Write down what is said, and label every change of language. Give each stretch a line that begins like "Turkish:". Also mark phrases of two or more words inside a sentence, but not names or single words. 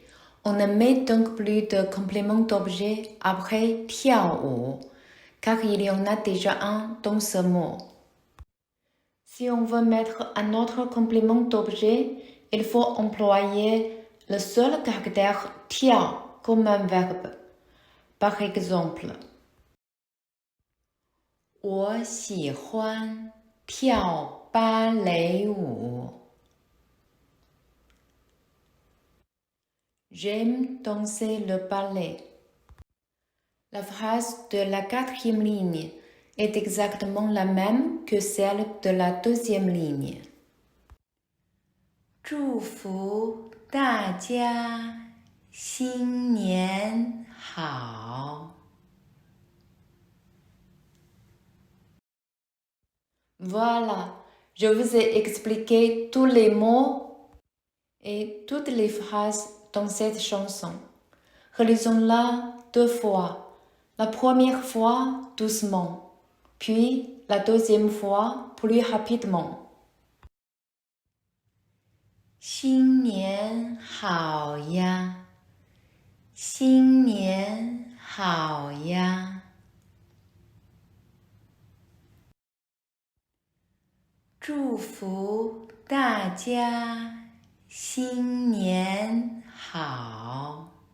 French: On ne met donc plus de complément d'objet après 跳舞 car il y en a déjà un dans ce mot. Si on veut mettre un autre complément d'objet, il faut employer le seul caractère 跳 comme un verbe. Par exemple,
Chinese: 我喜欢跳芭蕾舞.
French: J'aime danser le ballet. La phrase de la quatrième ligne est exactement la même que celle de la deuxième ligne.
Chinese: 祝福大家新年好.
French: Voilà, je vous ai expliqué tous les mots et toutes les phrases dans cette chanson. Relisons-la 2 fois. La première fois doucement, puis la deuxième fois plus rapidement.
Chinese: 新年好呀，新年好呀。祝福大家新年好。